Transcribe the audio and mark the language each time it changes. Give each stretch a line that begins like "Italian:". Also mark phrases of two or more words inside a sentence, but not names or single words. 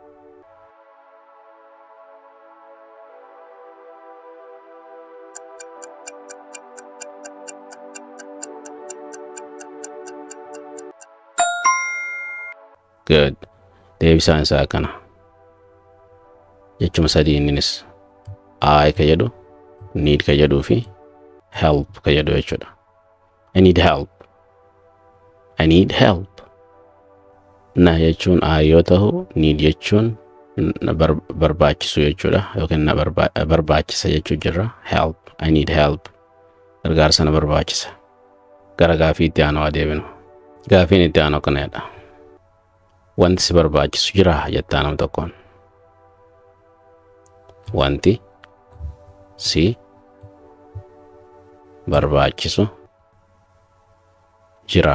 English: Good.
Oromo: Deebisaan isaa kana. Jechuma sadii inninis I ka jedhu, need ka jedhuu fi help ka jedhu jechuudha.
English: I need help. I need help.
Oromo: Na jechuun I yoo ta'u, need jechuun barbaachisu jechuudha yookiin na barbaachisa jechuu jirra.
English: Help. I need help.
Oromo: Gargaarsa na barbaachisa. Gara gaafii itti aanuu adeeminu. Gaafiin itti aanuu kana jedha. Wanti si barbaachisu jira jettaa nama tokkoon. Wanti si barbaachisu jira.